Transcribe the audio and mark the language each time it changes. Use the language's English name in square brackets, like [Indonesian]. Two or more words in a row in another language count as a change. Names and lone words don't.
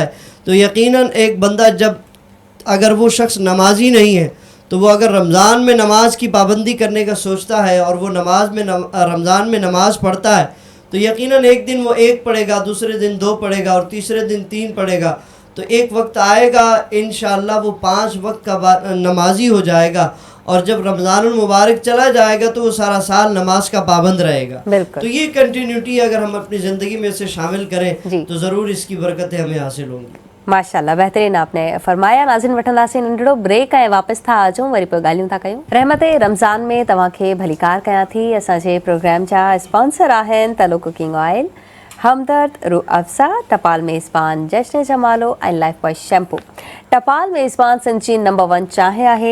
[Urdu] تو یقیناً ایک بندہ جب اگر وہ شخص نمازی نہیں ہے تو وہ اگر رمضان میں نماز کی پابندی کرنے کا سوچتا ہے اور وہ رمضان میں نماز پڑھتا ہے تو یقیناً ایک دن وہ 1 پڑھے گا، دوسرے دن 2 پڑھے گا اور تیسرے دن 3 پڑھے گا، تو ایک وقت آئے گا انشاءاللہ وہ 5 وقت کا نمازی ہو جائے گا، اور جب رمضان المبارک چلا جائے گا تو وہ سارا سال نماز کا پابند رہے گا۔ بالکل، تو یہ کنٹینیوٹی اگر ہم اپنی زندگی میں سے شامل کریں تو ضرور اس کی برکتیں ہمیں حاصل ہوں گی۔ ماشاءاللہ، بہترین آپ نے فرمایا۔ [Sindhi] ناظرین وٹھندا سے ننढड़ो ब्रेक आहे, वापस था अचूं, वरी पोइ ॻाल्हियूं था कयूं। रहमत रमज़ान में तव्हांखे भलीकार कयां थी। असांजे प्रोग्राम जा स्पॉन्सर आहिनि तलो कुकिंग ऑयल, हमदर्द, रूह अफ़ज़ा, टपाल मेज़बान जश्न जमालो ऐं लाइफ बॉय शैम्पू। टपाल मेज़बान सिंची नंबर 1 चांहि आहे।